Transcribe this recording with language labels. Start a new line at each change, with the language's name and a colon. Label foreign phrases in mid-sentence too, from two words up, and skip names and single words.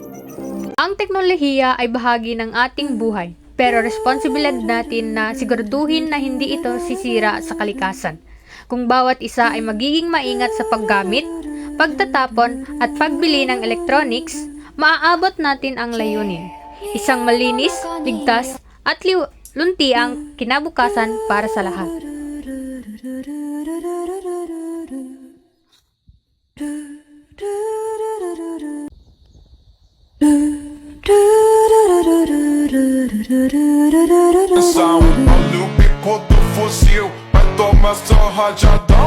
Filipino: Ang teknolohiya ay bahagi ng ating buhay, pero responsibilidad natin na siguraduhin na hindi ito sisira sa kalikasan. Kung bawat isa ay magiging maingat sa paggamit, pagtatapon at pagbili ng electronics, maaabot natin ang layunin. Isang malinis, ligtas at lunti ang kinabukasan para sa lahat.
Portuguese: São Paulo, bico do fuzil, vai tomar só rajadão.